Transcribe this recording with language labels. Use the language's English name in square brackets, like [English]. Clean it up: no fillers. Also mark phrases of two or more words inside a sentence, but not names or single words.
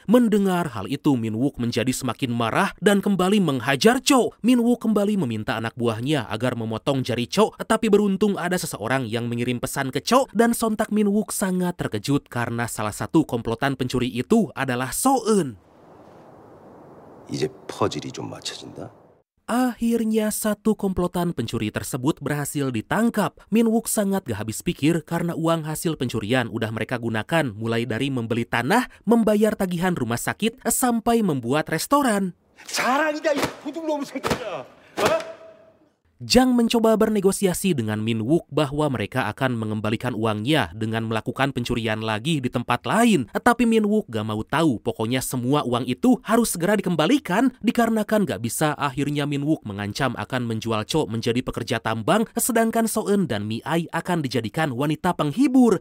[Indonesian] Mendengar hal itu, Min Wook menjadi semakin marah dan kembali menghajar Cho. Min Wook kembali meminta anak buahnya agar memotong jari Cho, tapi beruntung ada seseorang yang mengirim pesan ke Cho dan sontak Min Wook sangat terkejut karena salah satu komplotan pencuri itu adalah So-eun. [Korean] 이제 퍼즐이 좀 맞춰진다. [Indonesian] Akhirnya satu komplotan pencuri tersebut berhasil ditangkap. Min Wook sangat gak habis pikir karena uang hasil pencurian udah mereka gunakan mulai dari membeli tanah, membayar tagihan rumah sakit, sampai membuat restoran. [Korean] 자랑이다 이 도둑놈 새끼야. [Indonesian] Jang mencoba bernegosiasi dengan Min Wook bahwa mereka akan mengembalikan uangnya dengan melakukan pencurian lagi di tempat lain. Tapi Min Wook gak mau tahu, pokoknya semua uang itu harus segera dikembalikan. Dikarenakan gak bisa, akhirnya Min Wook mengancam akan menjual Cho menjadi pekerja tambang, sedangkan So-eun dan Mi-ai akan dijadikan wanita penghibur.